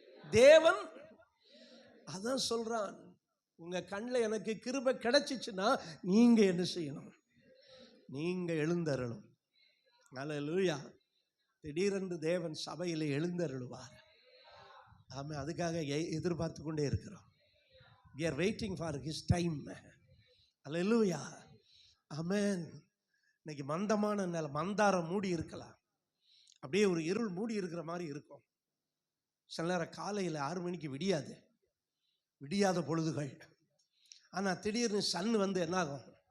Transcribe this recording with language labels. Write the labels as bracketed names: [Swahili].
[Tamil] தேவன் அதான் சொல்றான், உங்க கண்ணில் எனக்கு கிருபை கிடைச்சிச்சுன்னா நீங்க என்ன செய்யணும்? நீங்க எழுந்தருளும். அல்லேலூயா. திடீரென்று தேவன் சபையில் எழுந்தருளுவார். ஆமாம், அதுக்காக எதிர்பார்த்து கொண்டே இருக்கிறோம். [English] we are waiting for his time. [Tamil] அல்லேலூயா. ஆமென். இன்னைக்கு மந்தமான நிலை, மந்தாரம் மூடி இருக்கலாம், அப்படியே ஒரு இருள் மூடி இருக்கிற மாதிரி இருக்கும். சில நேரம் காலையில் 6 மணிக்கு விடியாத பொழுதுகள். ஆனால் திடீர்னு சன் வந்து என்னாகும்?